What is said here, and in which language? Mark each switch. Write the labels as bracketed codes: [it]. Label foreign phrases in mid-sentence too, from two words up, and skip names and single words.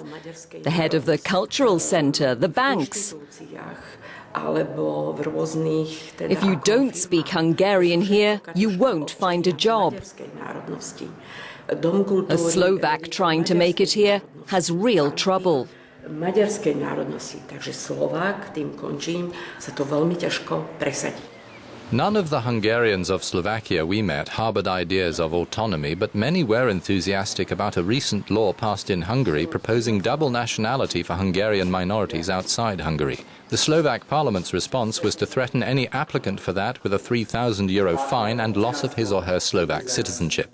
[en] The head of the cultural centre, the banks. If you don't speak Hungarian here, you won't find a job. A Slovak trying to make it here has real trouble. [sk] Maďarskej národnosti, takže Slovák, tým končím, sa to veľmi ťažko presadí. [en] None of the Hungarians of Slovakia we met harbored ideas of autonomy, but many were enthusiastic about a recent law passed in Hungary proposing double nationality for Hungarian minorities outside Hungary. The Slovak parliament's response was to threaten any applicant for that with a €3,000 fine and loss of his or her Slovak citizenship.